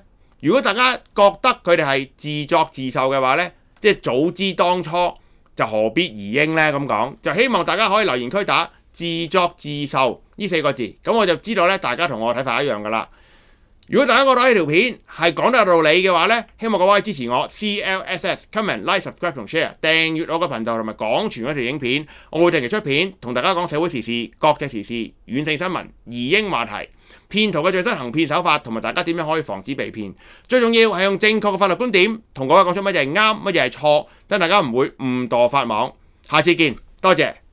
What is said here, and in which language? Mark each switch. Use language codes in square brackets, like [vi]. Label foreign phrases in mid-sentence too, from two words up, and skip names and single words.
[yue] 如果大家覺得佢哋係自作自受嘅話呢，即係早知當初就何必移英呢？咁講就希望大家可以留言區打自作自受呢4個字，咁我就知道咧大家同我睇法一樣噶啦。如果大家覺得呢條片係講得有道理嘅話呢，希望各位支持我 CLSS [en] comment like subscribe [yue] 同 share 訂閱我個頻道同埋廣傳嗰條影片，我會定期出片同大家講社會時事、國際時事、遠性新聞、移英話題、騙徒嘅最新行騙手法同埋大家點樣可以防止被騙。最重要係用正確嘅法律觀點同各位講出乜嘢係啱，乜嘢係錯，等大家唔會誤墮法網。下次見，多謝。